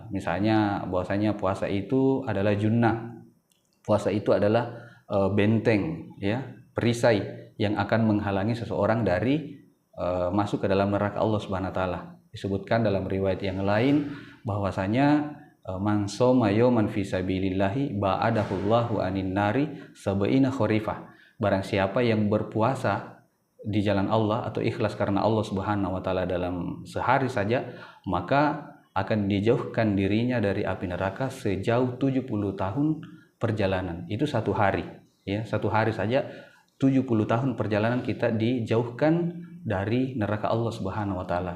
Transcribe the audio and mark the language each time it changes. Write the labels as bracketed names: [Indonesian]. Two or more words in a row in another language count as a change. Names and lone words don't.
[Indonesian] Misalnya bahwasanya puasa itu adalah junnah, puasa itu adalah benteng, ya, perisai yang akan menghalangi seseorang dari masuk ke dalam neraka Allah [Arabic] سبحانه وتعالى. [Indonesian] Disebutkan dalam riwayat yang lain bahwasanya [Arabic] من صام يوما في سبيل الله باعده الله عن النار سبعين خريفا. [Indonesian] Barang siapa yang berpuasa di jalan Allah atau ikhlas karena Allah [Arabic] سبحانه وتعالى [Indonesian] dalam sehari saja, maka akan dijauhkan dirinya dari api neraka sejauh 70 tahun perjalanan. Itu satu hari, ya. Satu hari saja 70 tahun perjalanan kita dijauhkan dari neraka Allah [Arabic] سبحانه وتعالى.